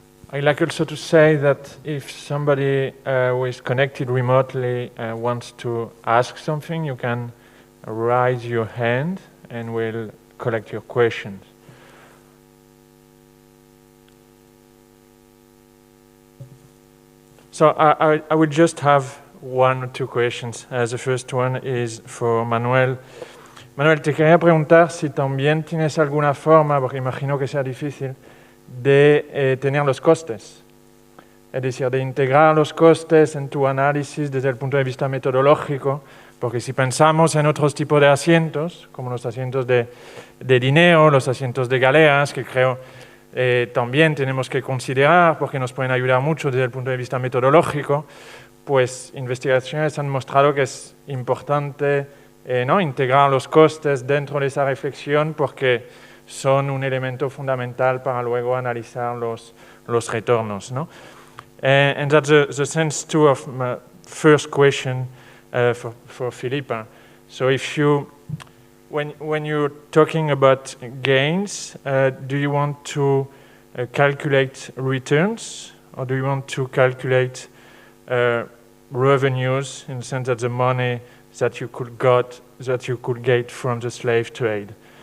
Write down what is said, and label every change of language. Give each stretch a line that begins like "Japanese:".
English: I'd like also to say that if somebody who is connected remotely wants to ask something, you can raise your hand and we'll collect your questions. So I would just have one or two questions. The first one is for Manuel.
Spanish: Manuel, te quería preguntar si también tienes alguna forma, porque imagino que sea difícil, de tener los costes. Es decir, de integrar los costes en tu análisis desde el punto de vista metodológico, porque si pensamos en otros tipos de asientos, como los asientos de dinero, los asientos de galeras, que creo también tenemos que considerar porque nos pueden ayudar mucho desde el punto de vista metodológico, pues investigaciones han mostrado que es importante ¿no? integrar los costes dentro de esa reflexión porque son un elemento fundamental para luego analizar los retornos. ¿no?
English: And that's the sense too of my first question for Filipa. So if you, when you're talking about gains, do you want to calculate returns, or do you want to calculate revenues in the sense that the money that you could get from the slave trade?